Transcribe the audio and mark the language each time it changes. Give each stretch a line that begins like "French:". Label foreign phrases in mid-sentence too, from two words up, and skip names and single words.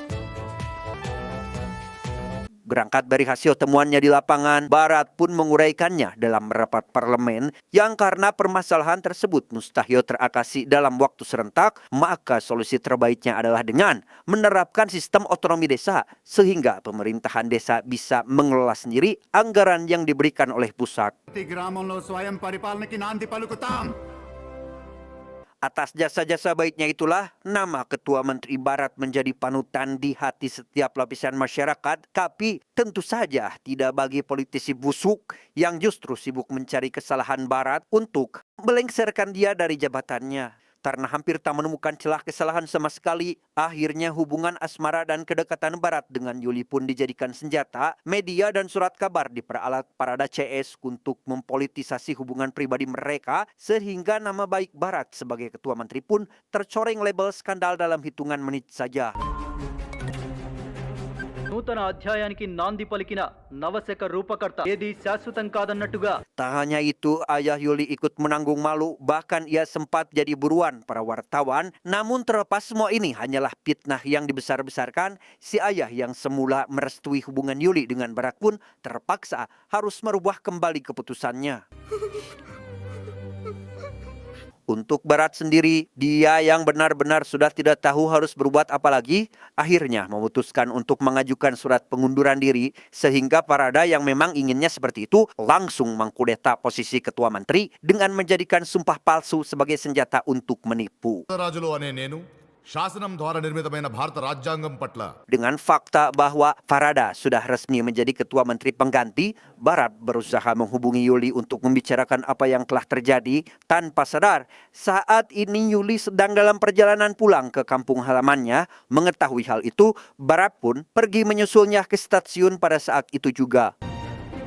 Indonesian: Berangkat dari hasil temuannya di lapangan, Barat pun menguraikannya dalam rapat parlemen yang karena permasalahan tersebut mustahil teratasi dalam waktu serentak, maka solusi terbaiknya adalah dengan menerapkan sistem otonomi desa sehingga pemerintahan desa bisa mengelola sendiri anggaran yang diberikan oleh pusat.
Telugu: గ్రామంలో స్వయం పరిపాలనకి నాంది పలుకుతాం.
Indonesian: Atas jasa-jasa baiknya itulah, nama Ketua Menteri Barat menjadi panutan di hati setiap lapisan masyarakat. Tapi tentu saja tidak bagi politisi busuk yang justru sibuk mencari kesalahan Barat untuk melengsarkan dia dari jabatannya. Karena hampir tak menemukan celah kesalahan sama sekali, akhirnya hubungan asmara dan kedekatan Barat dengan Yuli pun dijadikan senjata. Media dan surat kabar diperalat parada CS untuk mempolitisasi hubungan pribadi mereka, sehingga nama baik Barat sebagai ketua menteri pun tercoreng label skandal dalam hitungan menit saja.
Telugu: నూతన అధ్యాయానికి నాంది పలికిన నవశక రూపకర్త ఏది శాశ్వతం కాదన్నట్టుగా.
Indonesian: Tak hanya itu, ayah Yuli ikut menanggung malu, bahkan ia sempat jadi buruan para wartawan. Namun terlepas semua ini hanyalah fitnah yang dibesar-besarkan, si ayah yang semula merestui hubungan Yuli dengan Barat pun terpaksa harus merubah kembali keputusannya. Untuk Barat sendiri, dia yang benar-benar sudah tidak tahu harus berbuat apa lagi, akhirnya memutuskan untuk mengajukan surat pengunduran diri, sehingga Parada yang memang inginnya seperti itu langsung mengkudeta posisi ketua menteri dengan menjadikan sumpah palsu sebagai senjata untuk menipu.
Telugu: రాజులు అనే నేను శాసనం ద్వారా నిర్మితమైన భారత రాజ్యాంగం పట్ల
Indonesian: Dengan fakta bahwa Parada sudah resmi menjadi ketua menteri pengganti, Barat berusaha menghubungi Yuli untuk membicarakan apa yang telah terjadi. Tanpa sadar, saat ini Yuli sedang dalam perjalanan pulang ke kampung halamannya. Mengetahui hal itu, Barat pun pergi menyusulnya ke stasiun pada saat itu juga.